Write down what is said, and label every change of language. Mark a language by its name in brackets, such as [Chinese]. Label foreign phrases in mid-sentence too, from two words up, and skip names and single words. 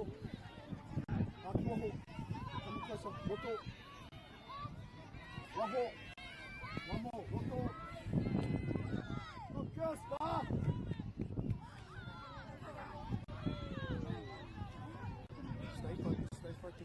[Māori] Waho. [English] Come closer. [Māori] Roto. Waho. [English] One more. Roto. Good girls, bar. Stay focused.